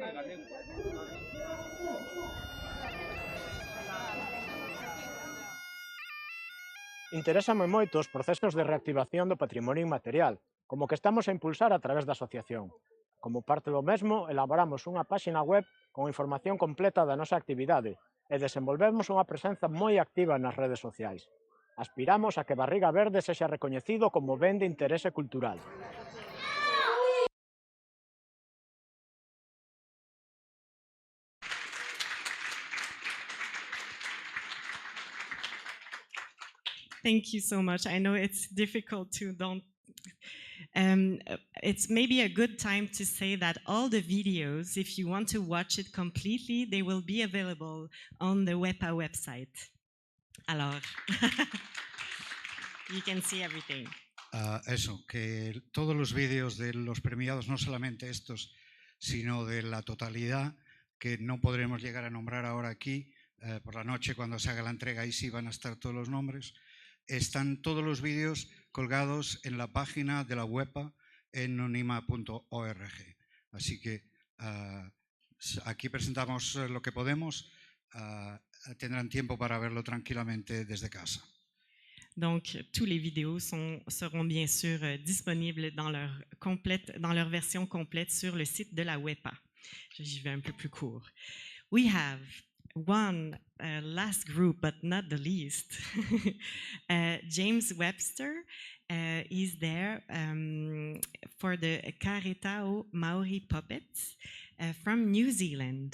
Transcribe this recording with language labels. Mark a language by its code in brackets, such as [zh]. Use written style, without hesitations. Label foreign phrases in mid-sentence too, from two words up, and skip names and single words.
[gl] Interésame moito os procesos de reactivación do patrimonio inmaterial, como que estamos a impulsar a través da asociación. Como parte do mesmo, elaboramos unha páxina web con información completa da nosa actividade e desenvolvemos unha presenza moi activa nas redes sociais. Aspiramos a que Barriga Verde sexa recoñecido como ben de interese cultural. [en] Thank you so much. I know it's difficult to don't. It's maybe a good time to say that all the videos, if you want to watch it completely, they will be available on the WEPA website. Alors, you can see everything. [es] Eso, que todos los vídeos de los premiados, no solamente estos, sino de la totalidad, que no podremos llegar a nombrar ahora aquí, por la noche cuando se haga la entrega, ahí sí van a estar todos los nombres. Están todos los vídeos colgados en la página de la WEPA en nonima.org. Así que aquí presentamos lo que podemos. Tendrán tiempo para verlo tranquilamente desde casa. [fr] Donc, tous les vidéos seront bien sûr disponibles dans leur version complète sur le site de la WEPA. J'y vais un peu plus court. [en] We have one last group, but not the least. James Webster is there for the Karetao Maori puppets from New Zealand.